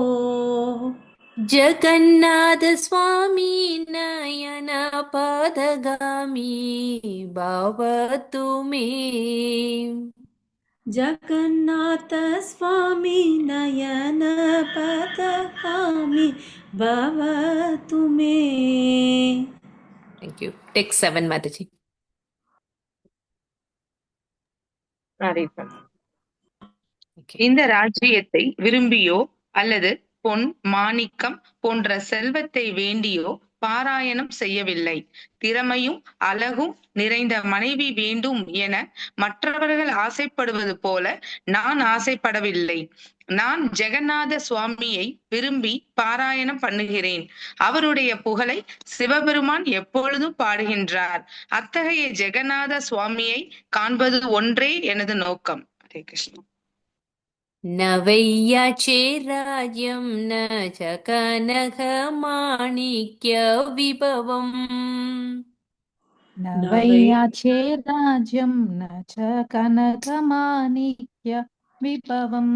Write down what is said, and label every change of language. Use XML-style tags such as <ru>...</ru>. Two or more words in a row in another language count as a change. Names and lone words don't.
<sa>जगन्नाथ स्वामी नयन पदगामी भवतु मे जगन्नाथ स्वामी नयन पदगामी भवतु मे.</sa> <en>Thank you. Take 7, Mataji. Okay.</en> <ta>இந்த ராஜ்யத்தை விரும்பியோ அல்லது பொன் மாணிக்கம் போன்ற செல்வத்தை வேண்டியோ பாராயணம் செய்யவில்லை. திறமையும் அழகும் நிறைந்த மனைவி வேண்டும் என மற்றவர்கள் ஆசைப்படுவது போல நான் ஆசைப்படவில்லை. நான் ஜெகநாத சுவாமியை விரும்பி பாராயணம் பண்ணுகிறேன். அவருடைய புகழை சிவபெருமான் எப்பொழுதும் பாடுகின்றார். அத்தகைய ஜெகநாத சுவாமியை காண்பது ஒன்றே எனது நோக்கம். ஹரே கிருஷ்ணா.</ta> <sa>न वैयाचे राज्यं न च कनकमाणिक्यविभवम् न वैयाचे राज्यं न च कनकमाणिक्य विभवम्</sa>